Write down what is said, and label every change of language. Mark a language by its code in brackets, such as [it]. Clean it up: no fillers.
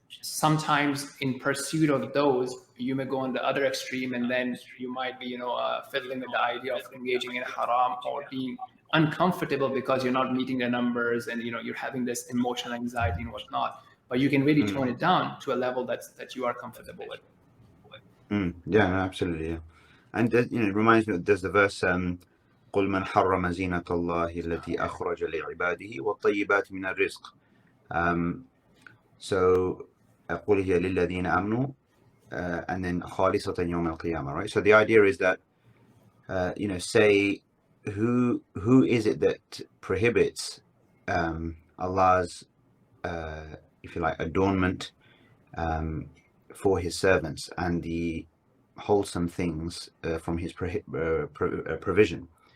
[en] sometimes in pursuit of those, you may go on the other extreme, and then you might be, fiddling with the idea of engaging in haram or being uncomfortable because you're not meeting the numbers, and you're having this emotional anxiety and whatnot. But you can really tone it down to a level that you are comfortable with. Yeah, no, absolutely. Yeah. And it reminds me, there's the verse, [ar] قل من حرم زينة الله التي أخرج لعباده والطيبات من الرزق. [en] So [ar] قل هي للذين آمنوا, [en] and then [ar] خالصة يوم القيامة, [en] right? So the idea is that say who is it that prohibits Allah's if you like adornment for his servants and the wholesome things from his provision.